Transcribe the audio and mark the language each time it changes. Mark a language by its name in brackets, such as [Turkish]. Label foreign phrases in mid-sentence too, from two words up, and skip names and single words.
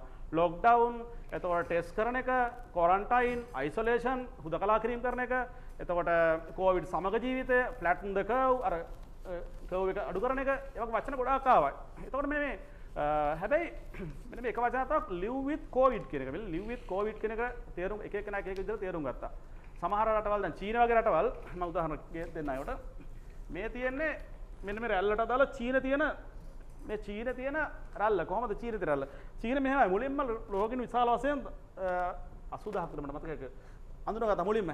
[Sinhala] ලොක්ඩවුන්, එතකොට ටෙස්ට් කරන එක, ක්වොරන්ටයින්, අයිසොලේෂන්, හුදකලා කිරීම කරන එක, එතකොට කොවිඩ් සමග ජීවිතය, [English] flatten the curve, [Sinhala] අර කර්ව් එක අඩු කරන එක, ඒ වගේ වචන ගොඩාක් ආවා. එතකොට මේ හැබැයි මෙන්න මේ එක වචනයක් [English] live with covid [Sinhala] කියන එක. [English] live with covid [Sinhala] කියන එක තේරුම් එක කෙනෙක් එක විදිහට තේරුම් ගත්තා. සමහර රටවල් දැන් චීන වගේ රටවල් මම උදාහරණ දෙන්න අයට මේ තියෙන්නේ මෙන්න මේ රැල්ලට අදාළ චීන තියෙන රැල්ල කොහොමද චීන තියෙන රැල්ල? චීන මෙහෙමයි මුලින්ම රෝගීන් විශාල වශයෙන් 80000ක් මට මතකයි අඳුනගත්තා මුලින්ම.